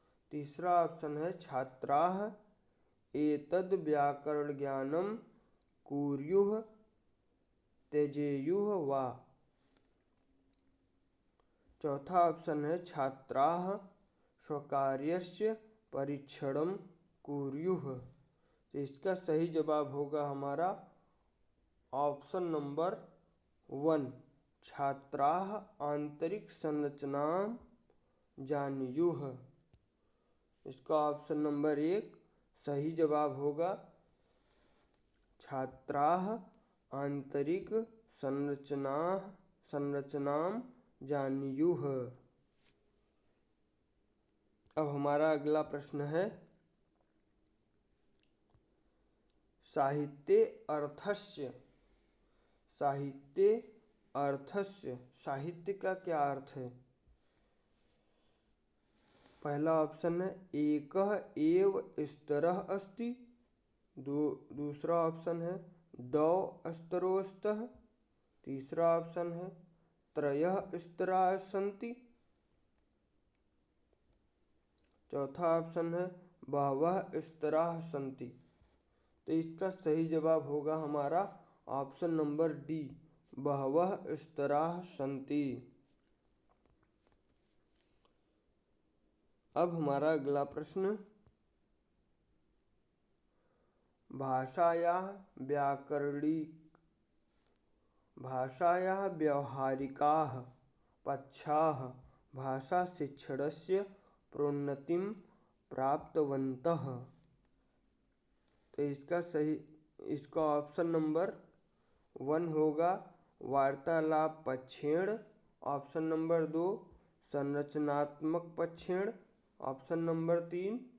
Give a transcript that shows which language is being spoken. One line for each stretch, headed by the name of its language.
Hindi: तीसरा ऑप्शन है
Sanskrit: छात्राः एतद् व्याकरणज्ञानं कुर्युः त्यजेयुः वा।
Hindi: चौथा ऑप्शन है
Sanskrit: छात्राः स्वकार्यस्य परीक्षणं कुर्युः।
Hindi: तो इसका सही जवाब होगा हमारा ऑप्शन नंबर 1,
Sanskrit: छात्राः आंतरिक संरचनां जानीयुः।
Hindi: इसका ऑप्शन नंबर 1 सही जवाब होगा,
Sanskrit: छात्राः आंतरिक संरचनां जानीयुः।
Hindi: अब हमारा अगला प्रश्न है,
Sanskrit: साहित्ये अर्थस्य।
Hindi: साहित्य का क्या अर्थ है। पहला ऑप्शन है
Sanskrit: एकः एव स्तरः अस्ति।
Hindi: दूसरा ऑप्शन है
Sanskrit: द्वौ स्तरौ स्तः।
Hindi: तीसरा ऑप्शन है
Sanskrit: त्रयः स्तराः सन्ति।
Hindi: चौथा ऑप्शन है
Sanskrit: बहवः स्तराः सन्ति।
Hindi: तो इसका सही जवाब होगा हमारा ऑप्शन नंबर डी,
Sanskrit: बहवः स्तराः सन्ति।
Hindi: अब हमारा अगला प्रश्न,
Sanskrit: भाषायाः व्यावहारिकाः पक्षाः भाषाशिक्षणस्य प्रोन्नतिं प्राप्तवन्तः।
Hindi: तो इसका ऑप्शन नंबर 1 होगा
Sanskrit: वार्तालाप पक्षेण।
Hindi: ऑप्शन नंबर 2
Sanskrit: संरचनात्मक पक्षेण।
Hindi: Option number 3